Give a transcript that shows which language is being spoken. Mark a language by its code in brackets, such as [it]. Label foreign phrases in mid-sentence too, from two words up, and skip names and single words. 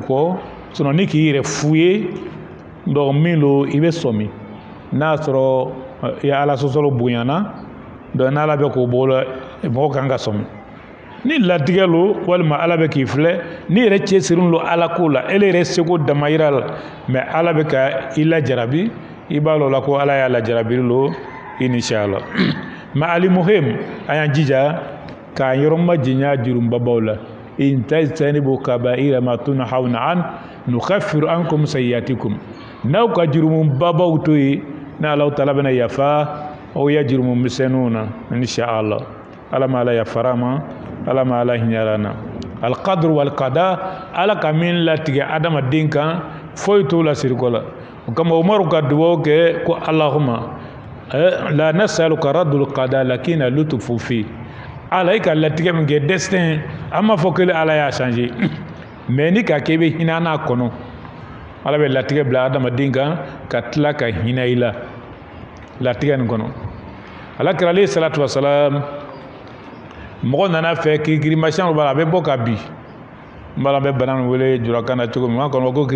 [bm] kɔ sinon ni k'i yɛrɛ fu ye donc min lo i bɛ sɔmi n'a sɔrɔ i ye ala sɔsɔrɔ bonyana donc n'ala bɛ k'o bɔ la mɔgɔ kan ka sɔmi ni latigɛ lo walima ala bɛ k'i filɛ ni yɛrɛ cɛsirilen lo ala ko la ele yɛrɛ seko damayira la mais ala bɛ ka i lajarabi i b'a lɔ la ko ala y'a lajarabiri lo inshallah mais ali muhim a y'an jija k'an yɔrɔ majanya jurumbabaw la [ar] إن تجتنبوا كبائر ما تنهون عن نكفر عنكم سيئاتكم [bm] n'aw ka jurumbabaw to ye ni ala taala bɛna yafa aw ya jurumumisɛnninw na inshallah ala ma ala yafara ma ala ma ala hinyarana [ar] القدر والقضاء [bm] ala ka min latigɛ adamaden kan foyi t'o la siriko la o kama umaru ka duwawu kɛ ko [ar] اللهم لا نسألك رد القضاء لكن اللطف في [bm] ala i ka latigɛ min kɛ destin an m'a fɔ kele ala y'a changer mais ni ka kɛ i bɛ hinɛ n'a kɔnɔ ala bɛ latigɛ bila adamaden kan ka tila ka hinɛ i la latigɛ nin kɔnɔ ala kira [ar] عليه الصلاة والسلام [bm] mɔgɔ nana fɛ kirikirimasiyɛn b'a la a bɛ bɔ ka bin n b'a la an bɛ bana nin wele jurakan na cogo min an kɔnɔ ko